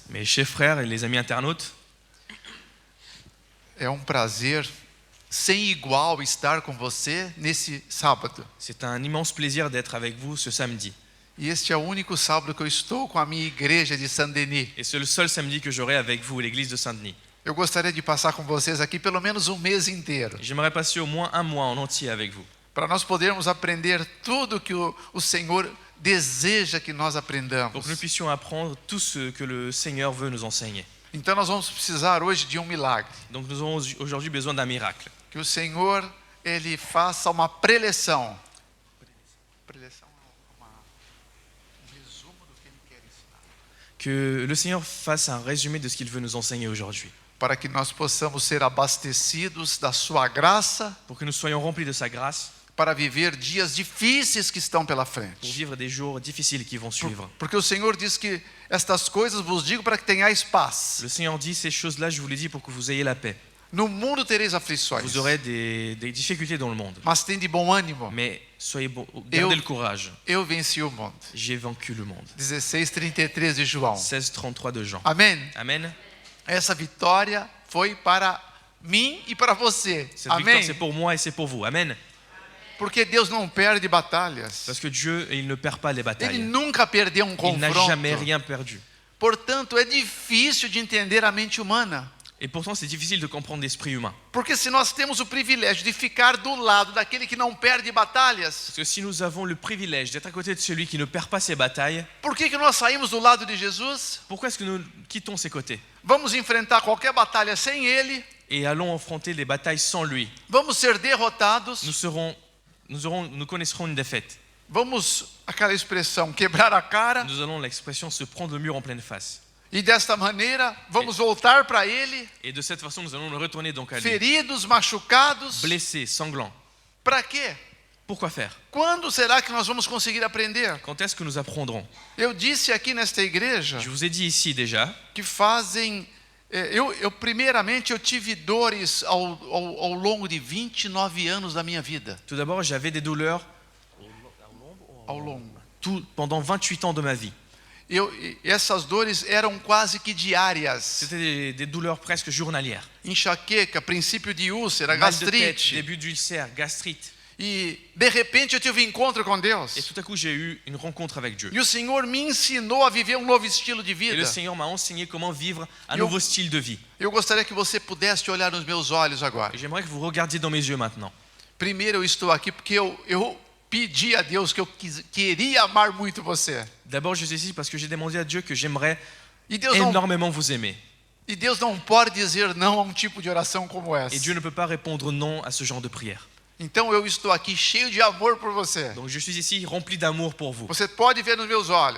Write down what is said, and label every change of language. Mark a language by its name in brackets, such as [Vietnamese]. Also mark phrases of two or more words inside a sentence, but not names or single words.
[French] Mes chers frères et les amis internautes, [Portuguese] é um prazer sem igual estar com você nesse sábado. [French] c'est un immense plaisir d'être avec vous ce samedi. [Portuguese] E este é o único sábado que eu estou com a minha igreja de Saint-Denis. [French] Et c'est le seul samedi que j'aurai avec vous, l'église de Saint-Denis. [Portuguese] Eu gostaria de passar com vocês aqui pelo menos um mês inteiro, [French] J'aimerais passer au moins un mois en entier avec vous, [Portuguese] para nós podermos aprender tudo que o Senhor deseja que nós [French] pour [Portuguese] aprendamos. [French] que nous puissions apprendre tout ce que le Seigneur veut nous enseigner. [Portuguese] Então nós vamos precisar hoje de um milagre, [French] Donc nous avons aujourd'hui besoin d'un miracle. [Portuguese] que o Senhor ele faça uma preleção. Preleção é um resumo do que ele quer ensinar, [French] Que le Seigneur fasse un résumé de ce qu'il veut nous enseigner aujourd'hui, [Portuguese] para que nós possamos ser abastecidos da sua graça, [French] pour que nous soyons remplis de sa grâce, [Portuguese] para viver dias difíceis que estão pela [French] pour [Portuguese] frente. [French] vivre des jours difficiles qui vont suivre. [Portuguese] Porque o Senhor diz que estas coisas vos digo para que tenhais paz. [French] Le Seigneur dit ces choses-là, je vous les dis pour que vous ayez la paix. [Portuguese] No mundo tereis aflições, [French] Vous aurez des difficultés dans le monde, [Portuguese] mas tem de bom ânimo. [French] mais soyez gardez [Portuguese] Eu- [French] le courage. [Portuguese] Eu venci o mundo. [French] J'ai vaincu le monde. [Portuguese] 16:33 de João. [French] 16:33 de Jean. [Portuguese] Amém? [French] Amen. [Portuguese] Essa vitória foi para mim e para você. [French] Cette victoire, [Portuguese] Amém? [French] c'est pour moi et c'est pour vous. Amen. [Portuguese] Porque Deus não perde batalhas. [French] Parce que Dieu, il ne perd pas les [Portuguese] Ele [French] batailles. [Portuguese] nunca perdeu um [French] Il n'a jamais [Portuguese] confronto. [French] rien perdu. [Portuguese] Portanto, é difícil de entender a mente humana. [French] Et pourtant, c'est difficile de comprendre l'esprit humain. [Portuguese] Porque se nós temos o privilégio de ficar do lado daquele que não perde batalhas, [French] Parce que si nous avons le privilège d'être à côté de celui qui ne perd pas ses batailles, [Portuguese] por que nós saímos do lado de Jesus? [French] pourquoi est-ce que nous quittons ses côtés [Portuguese] Vamos enfrentar qualquer batalha sem ele, [French] et allons affronter les batailles sans lui? [Portuguese] vamos ser derrotados, [French] Nous connaisserons une défaite. [Portuguese] vamos, aquela expressão, quebrar a cara, [French] Nous allons l'expression se prendre le mur en pleine face. [Portuguese] e desta maneira vamos voltar para ele, [French] Et de cette façon, nous allons le retourner donc à lui, [Portuguese] feridos, machucados, [French] blessés, sanglants, [Portuguese] Para quê? [French] Pourquoi faire? [Portuguese] Quando será que nós vamos conseguir aprender? [French] Quand est-ce que nous apprendrons? [Portuguese] Eu disse aqui nesta igreja [French] Je vous ai dit ici déjà [Portuguese] que fazem... primeiramente, eu tive dores ao longo de 29 anos da minha vida. [French] Tout d'abord, j'avais des douleurs [Portuguese] Ao longo. [French] pendant 28 ans de ma vie. [Portuguese] Essas dores eram quase que diárias. [French] C'était des douleurs presque journalières. [Portuguese] Enxaqueca, princípio de úlcera, [French] Mal de tête, [Portuguese] gastrite. [French] début d'ulcère, gastrite. [Portuguese] E, de repente, eu tive um encontro com [French] Et [Portuguese] Deus. [French] tout à coup, j'ai eu une rencontre avec Dieu. [Portuguese] E o Senhor me ensinou a viver um novo estilo de [French] Et [Portuguese] vida. [French] le Seigneur m'a enseigné comment vivre un [Portuguese] Eu- [French] nouveau style de vie. [Portuguese] Eu gostaria que você pudesse olhar nos meus olhos agora. [French] Et j'aimerais que vous regardiez dans mes yeux maintenant. [Portuguese] Primeiro, eu estou aqui porque eu pedi a Deus que eu queria amar muito você. [French] D'abord, je suis ici parce que j'ai demandé à Dieu que j'aimerais [Portuguese] E Deus não, [French] énormément vous aimer. [Portuguese] e Deus não pode dizer não a um tipo de oração como essa. [French] Et Dieu ne peut pas répondre non à ce genre de prière. [Portuguese] Então eu estou aqui cheio de amor por você. [French] Donc je suis ici rempli d'amour pour vous. [Portuguese] Você pode ver nos meus olhos.